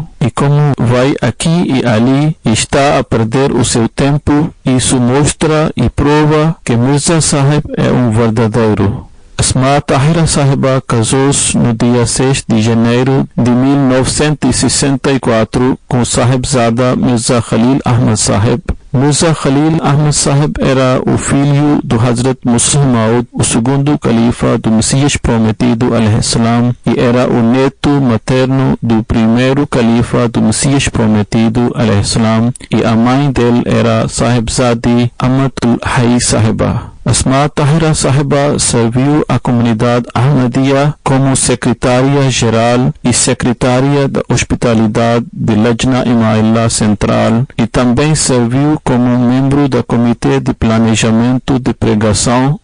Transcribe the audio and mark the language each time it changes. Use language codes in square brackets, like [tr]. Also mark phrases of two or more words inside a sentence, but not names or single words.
[pt] E como vai aqui e ali e está a perder o seu tempo, isso mostra e prova que Mirza Sahib é um verdadeiro. Asma Tahira Sahiba casou-se no dia 6 de janeiro de 1964 com Sahibzada Mirza Khalil Ahmad Sahib. Mirza Khalil Ahmad Sahib era o filho do Hazrat Musa Maud, o segundo califa do Messias prometido, [ar] عليه السلام, [pt] e era o neto materno do primeiro califa do Messias prometido, [ar] عليه السلام, [pt] e a mãe dele era Sahibzadi Amatul Hai Sahiba. Asma Tahira Sahiba serviu a comunidade Ahmadiyya como secretária-geral e secretária da hospitalidade de Lajna Ima'illah Central e também serviu como membro do Comitê de Planejamento de Pregação.